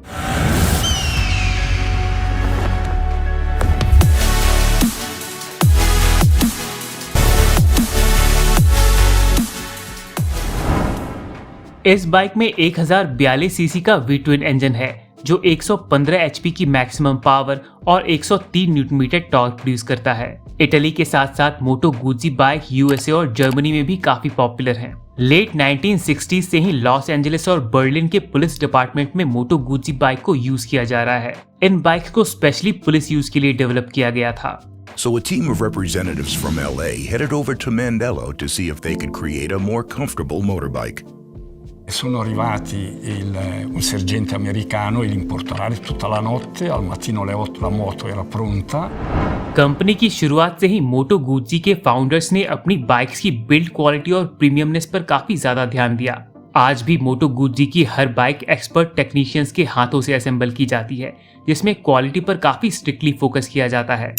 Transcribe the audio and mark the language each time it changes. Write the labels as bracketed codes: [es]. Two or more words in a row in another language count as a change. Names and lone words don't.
[hi] इस बाइक में 1042 सीसी का V-twin इंजन है, जो 115 HP की [en] maximum power [hi] और 103 [en] newton meter torque [hi] प्रोड्यूस करता है। इटली के साथ साथ मोटो गुजी बाइक USA और जर्मनी में भी काफी पॉपुलर हैं। लेट 1960s से ही लॉस एंजलिस और बर्लिन के [en] police department [hi] में मोटो गुजी बाइक को यूज किया जा रहा है। इन बाइक्स को स्पेशली [en] police use [hi] के लिए डेवलप किया गया था। [en] So a team of representatives from LA headed over to Mandello to see if they could create a more comfortable motorbike. [it] Sono arrivati un sergente americano e l'importatore tutta la notte, al mattino alle 8 la moto era pronta. [hi] कंपनी की शुरुआत से ही मोटो गुजी के फाउंडर्स ने अपनी बाइक्स की [en] build quality [hi] और प्रीमियमनेस पर काफी ज्यादा ध्यान दिया। आज भी मोटो गुजी की हर बाइक [en] expert technicians [hi] के हाथों से असेंबल की जाती है, जिसमें क्वालिटी पर काफी [en] strictly focus [hi] किया जाता है।